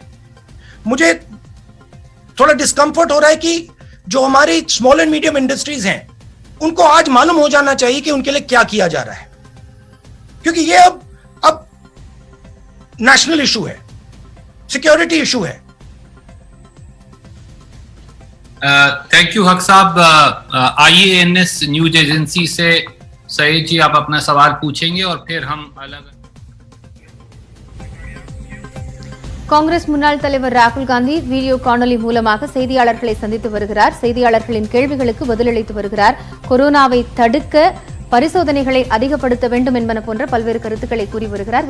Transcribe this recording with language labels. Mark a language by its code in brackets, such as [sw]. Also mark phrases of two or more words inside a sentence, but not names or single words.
[hi] मुझे थोड़ा डिस्कंफर्ट हो रहा है कि जो हमारी [en] small and medium industries [hi] हैं उनको आज मालूम हो जाना चाहिए कि उनके लिए क्या किया जा रहा है, क्योंकि ये अब [en] national issue [hi] है, [en] security issue [hi] है। [en] thank you [hi] हक साहब। IANS [en] news agency [hi] से सईद जी आप अपना सवाल पूछेंगे और फिर हम अलग। [ta] காங்கிரஸ் முன்னாள் தலைவர் ராகுல் காந்தி வீடியோ காணொலி மூலமாக செய்தியாளர்களை சந்தித்து வருகிறார். செய்தியாளர்களின் கேள்விகளுக்கு பதிலளித்து வருகிறார். கொரோனாவை தடுக்க பரிசோதனைகளை அதிகப்படுத்த வேண்டும் என்பன போன்ற பல்வேறு கருத்துக்களை கூறி வருகிறார்.